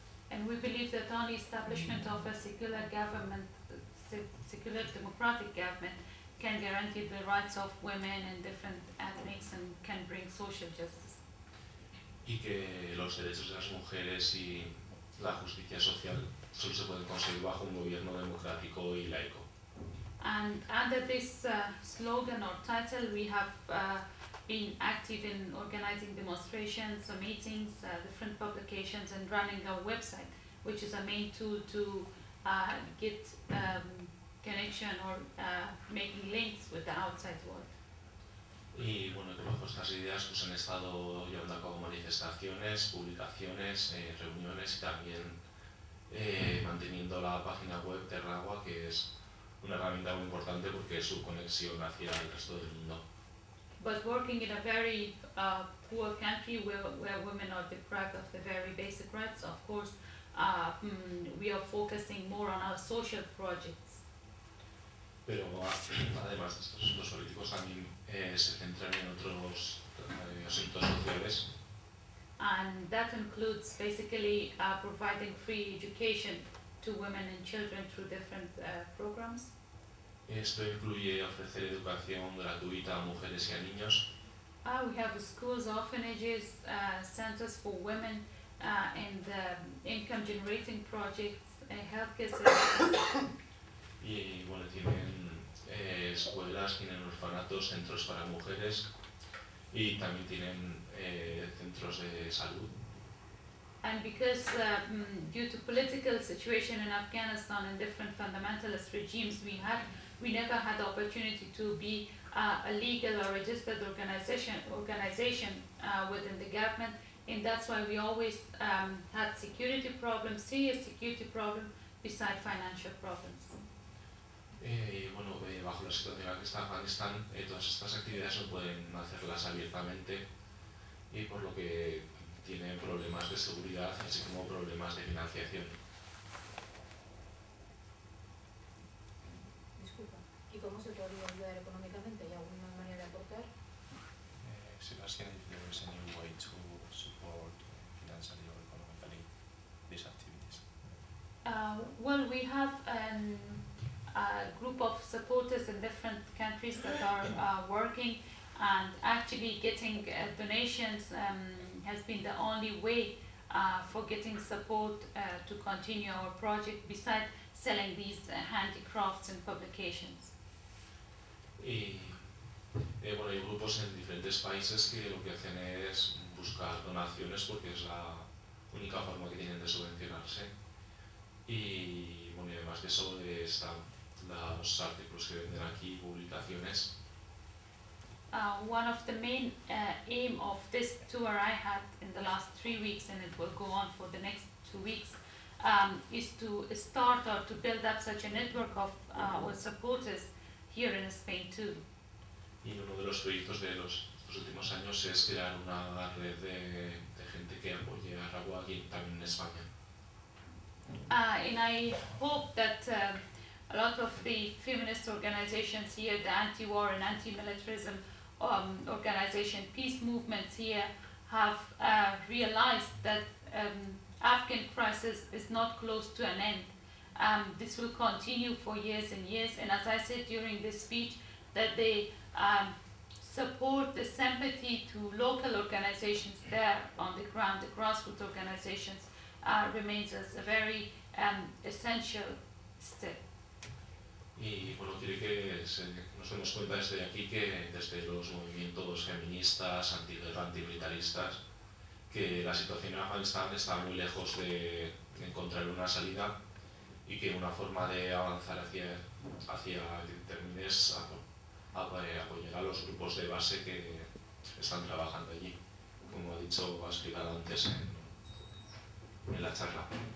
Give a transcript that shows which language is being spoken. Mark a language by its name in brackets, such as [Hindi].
[English] And we believe that only establishment of a secular government, secular democratic government, can guarantee the rights of women and different ethnics and can bring social justice. [Spanish] Y que los derechos de las mujeres y la justicia social solo se pueden conseguir bajo un gobierno democrático y laico. [English] And under this slogan or title, we have been active in organizing demonstrations, or meetings, different publications, and running a website, which is a main tool to get connection or making links with the outside world. [Spanish] Y bueno, que bajo estas ideas pues han estado llevando a cabo manifestaciones, publicaciones, reuniones, y también manteniendo la página web de Rawa, que es una herramienta muy importante porque es su conexión hacia el resto del mundo. [English] But working in a very poor country where women are deprived of the very basic rights, of course, we are focusing more on our social projects. [Spanish] Pero además de estos asuntos políticos también se centran en otros asuntos sociales. [English] And that includes basically providing free education to women and children through different programs. [Spanish] Esto incluye ofrecer educación gratuita a mujeres y a niños. [English] We have schools, orphanages, centers for women, and income generating projects, healthcare systems. [Spanish] Y bueno, tienen escuelas, tienen orfanatos, centros para mujeres, y también tienen centros de salud. [English] And because due to political situation in Afghanistan and different fundamentalist regimes we never had the opportunity to be a legal or registered organization within the government, and that's why we always had security problems, serious security problems, besides financial problems. [Spanish] Bueno, bajo la situación en que está Afganistán, todas estas actividades no pueden hacerlas abiertamente, y por lo que tiene problemas de seguridad, así como problemas de financiación. Disculpa, ¿y cómo se podría ayudar económicamente? ¿Hay alguna manera de aportar? [English] Sebastián, if there is any way to support financially or economically these activities? Well, we have a group of supporters in different countries that are working, and actually getting donations has been the only way for getting support to continue our project, besides selling these handicrafts and publications. [Spanish] Bueno, hay grupos en diferentes países que lo que hacen es buscar donaciones porque es la única forma que tienen de subvencionarse. Y bueno, y además de eso están los artículos que venden aquí, publicaciones. [English] One of the main aim of this tour I had in the last 3 weeks, and it will go on for the next 2 weeks, is to start or to build up such a network of supporters here in Spain too. [Spanish] Y uno de los proyectos de los últimos años es crear una red de gente que apoye a Ragua aquí también en España. [English] And I hope that a lot of the feminist organizations here, the anti-war and anti-militarism organization, peace movements here, have realized that Afghan crisis is not close to an end. This will continue for years and years. And as I said during this speech, that they support the sympathy to local organizations there on the ground, the grassroots organizations, remains as a very essential step. [Spanish] Y bueno, quiere que nos demos cuenta desde aquí que desde los movimientos feministas, antiguerra, antimilitaristas, que la situación en Afganistán está muy lejos de encontrar una salida y que una forma de avanzar hacia términos apoyar a los grupos de base que están trabajando allí, como ha dicho, ha explicado antes en la charla.